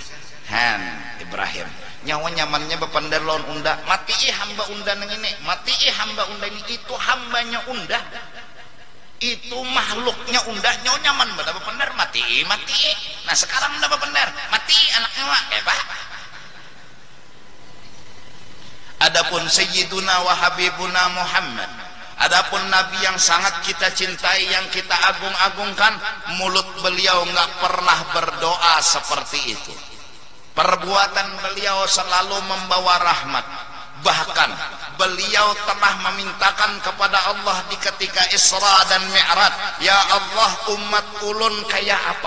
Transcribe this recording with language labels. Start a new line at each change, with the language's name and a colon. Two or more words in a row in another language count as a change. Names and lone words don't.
Banjar: Han Ibrahim nyawa nyamannya bepandar lawan unda, mati hamba unda nang ini, mati hamba unda ini. Itu hambanya unda, itu makhluknya unda, nyawa nyaman pada bepandar, mati. Nah sekarang unda bepandar, mati anak nyawa Pak.
Indonesian: Adapun
Arabic: سيدنا وحبيبنا محمد,
Indonesian: adapun Nabi yang sangat kita cintai, yang kita agung-agungkan, mulut beliau nggak pernah berdoa seperti itu. Perbuatan beliau selalu membawa rahmat. Bahkan beliau telah memintakan kepada Allah di ketika Isra dan Mi'raj,
Arabic: يا الله,
Banjar: umat ulun kayak apa?